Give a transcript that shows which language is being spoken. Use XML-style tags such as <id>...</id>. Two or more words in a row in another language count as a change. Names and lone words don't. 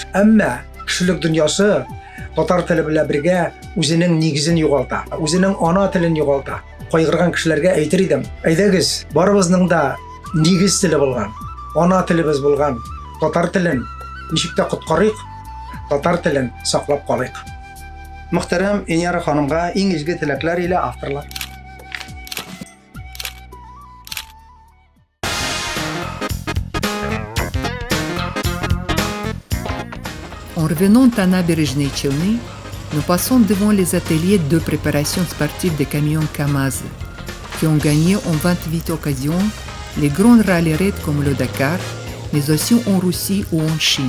<tt>Әмма кешелек дөньясы татар теле белән бергә үзенең нигезен югалта, үзенең ана телен югалта. Кайгырган кешеләргә әйтер идем, әйдәгез, барыбызның да нигез теле булган, ана телебез булган татар телен ничек тә коткарыйк, татар телен саклап калыйк. Мөхтәрәм Иньяра ханымга иң изге теләкләр илә авторлар.</tt> <fr>En revenant à Nabережные Челны, nous passons devant les ateliers de préparation sportive des camions Kamaz, qui ont gagné en 28 occasions les grands rallye-raids comme le Dakar, mais aussi en Russie ou en Chine.</fr>